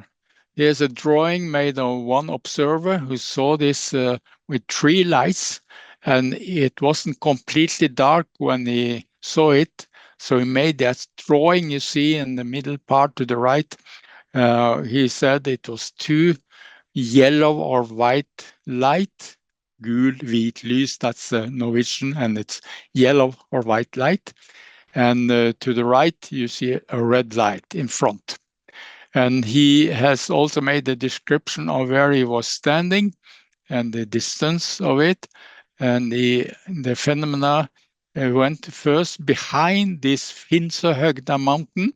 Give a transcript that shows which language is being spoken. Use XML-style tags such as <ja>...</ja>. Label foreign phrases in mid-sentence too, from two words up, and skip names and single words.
<en>Here's a drawing made of one observer who saw this with 3 lights, and it wasn't completely dark when he saw it. So he made that drawing you see in the middle part to the right. He said it was 2 yellow or white light,</en> <no>gul, hvit lys,</no> <en>that's Norwegian, and it's yellow or white light. And to the right, you see a red light in front. And he has also made a description of where he was standing and the distance of it. And the phenomena went first behind this Finnsøhøgda mountain.</en>